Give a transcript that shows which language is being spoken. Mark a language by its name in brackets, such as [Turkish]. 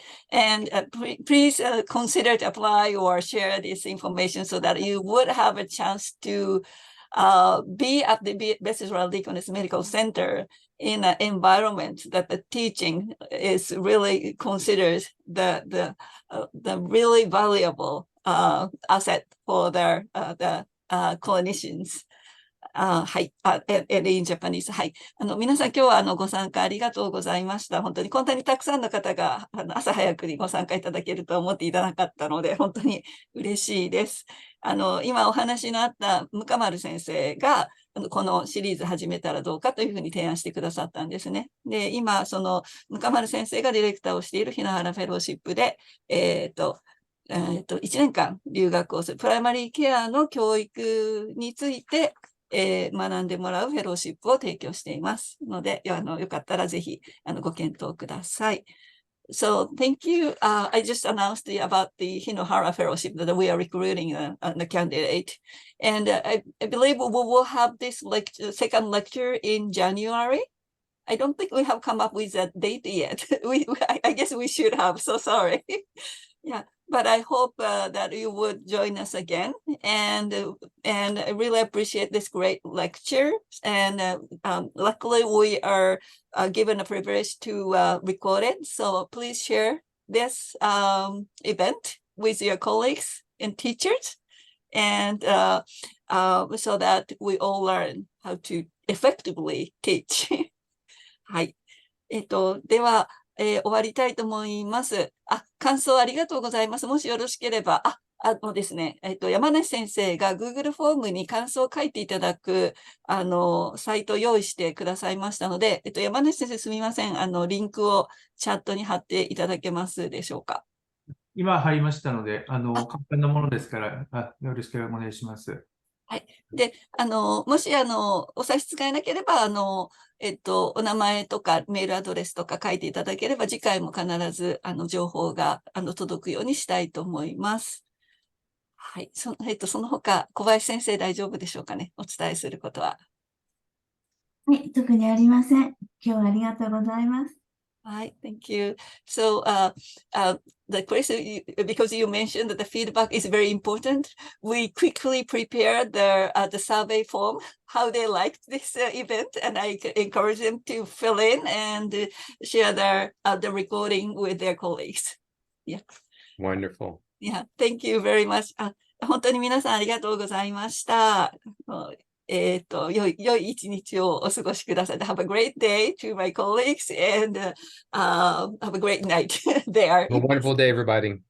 [English] And please consider to apply or share this information so that you would have a chance to be at the Beth Israel Deaconess Medical Center in an environment that the teaching is really considered the really valuable asset for the clinicians. [Japanese] はい。 [English] in Japanese。 [Japanese] はい。皆さん今日はご参加ありがとうございました。本当にこんなにたくさんの方が朝早くにご参加いただけるとは思っていただかったので、本当に嬉しいです。今お話のあった向丸先生が、このシリーズ始めたらどうかというふうに提案してくださったんですね。で、今、その向丸先生がディレクターをしている日野原フェローシップで、1年間留学をする、プライマリーケアの教育について、学んでもらうフェローシップを提供していますので、よかったらぜひご検討ください。 [English] So thank you. I just announced about the Hinohara Fellowship that we are recruiting the candidate. And I believe we will have this second lecture in January. I don't think we have come up with a date yet. I guess we should have, so sorry. Yeah, but I hope that you would join us again. And I really appreciate this great lecture. And luckily we are given a privilege to record it. So please share this event with your colleagues and teachers. And so that we all learn how to effectively teach. [Japanese] はい。では、終わりたいと思います。感想ありがとうございます。もしよろしければ、ですね、山梨先生が Google フォームに感想を書いていただく、サイトを用意してくださいましたので、山梨先生すみません。リンクをチャットに貼っていただけますでしょうか。今貼りましたので、簡単なものですから、よろしくお願いします。はい。で、もし、お差し支えなければ、お名前とかメールアドレスとか書いていただければ、次回も必ず、情報が、届くようにしたいと思います。はい。その他、小林先生大丈夫でしょうかね。お伝えすることは。はい、特にありません。今日はありがとうございます。 [English] Hi, thank you. So, the question, because you mentioned that the feedback is very important, we quickly prepared the survey form, how they liked this event, and I encourage them to fill in and share the recording with their colleagues. Yeah. Wonderful. Yeah, thank you very much. [Japanese] 本当に皆さんありがとうございました。良い一日をお過ごしください。 [English] Have a great day to my colleagues and have a great night there. A wonderful day, everybody.